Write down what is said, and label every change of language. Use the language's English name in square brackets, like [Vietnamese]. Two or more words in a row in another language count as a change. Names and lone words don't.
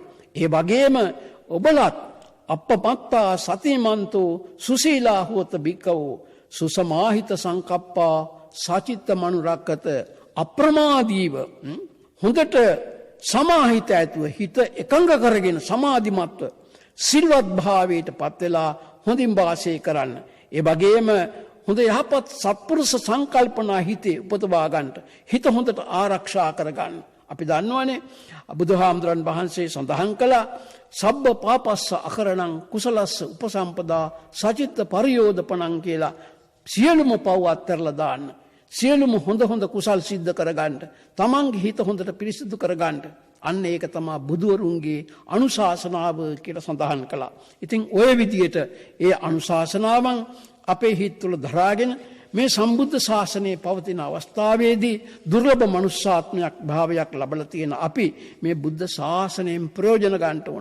[Sinhala] ඒ වගේම ඔබලත් [Pali] අපපත්තා සතිමන්තෝ සුසීලා හොත බික්කවෝ සුසමාහිත සංකප්පා සචිත්ත මනුරක්කත [Sinhala] අප්‍රමාදීව හොඳට සමාහිත ඇතුව හිත එකඟ කරගෙන සමාධිමත්ව සිල්වත් භාවයට පත් වෙලා හොඳින් වාසය කරන්න. ඒ වගේම හොඳ යහපත් සත්පුරුෂ සංකල්පනා හිතේ උපදවා ගන්නට හිත හොඳට ආරක්ෂා කරගන්න. අපි දන්නවනේ බුදුහාමුදුරන් වහන්සේ සඳහන් කළා [Pali] සබ්බ පාපස්ස අකරණං කුසලස්ස උපසම්පදා සචිත්ත පරියෝදපණං [Sinhala] කියලා. සියලුම පව් අත්හැරලා දාන්න. සියලුම හොඳ කුසල් සිද්ධ කරගන්න. තමන්ගේ හිත හොඳට පිරිසිදු කරගන්න. අන්න ඒක තමයි බුදුවරුන්ගේ අනුශාසනාව කියලා සඳහන් කළා. ඉතින් ওই විදියට ඒ අනුශාසනාවන් අපේ හිත තුළ දරාගෙන මේ සම්බුද්ධ ශාසනයේ පවතින අවස්ථාවේදී දුර්ලභ මනුෂ්‍යාත්මයක් භාවයක් ලැබලා තියෙන අපි මේ බුද්ධ ශාසනයෙන් ප්‍රයෝජන ගන්න ඕන.